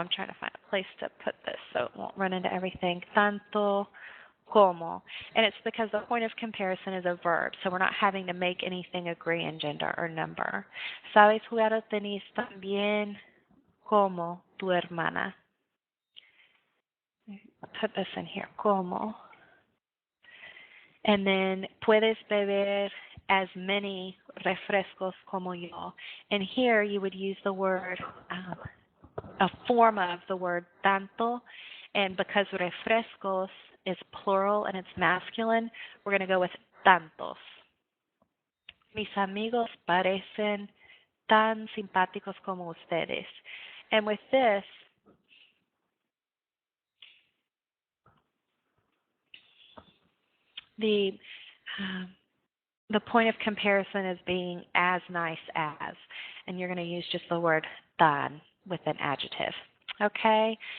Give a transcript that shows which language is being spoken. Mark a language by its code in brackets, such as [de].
[en] I'm trying to find a place to put this so it won't run into everything. [es] Tanto como. [en] And it's because the point of comparison is a verb, so we're not having to make anything agree in gender or number. [es] Sabes jugar tenis tan bien como tu hermana. [en] Put this in here, como. And then [es] puedes beber [en] as many refrescos [es] como yo. [en] And here you would use the word, a form of the word tanto. And because refrescos is plural and it's masculine, we're going to go with tantos. [es] Mis amigos parecen tan simpáticos como ustedes. [en] And with this, the point of comparison is being as nice as, and you're going to use just the word tan with an adjective. Okay?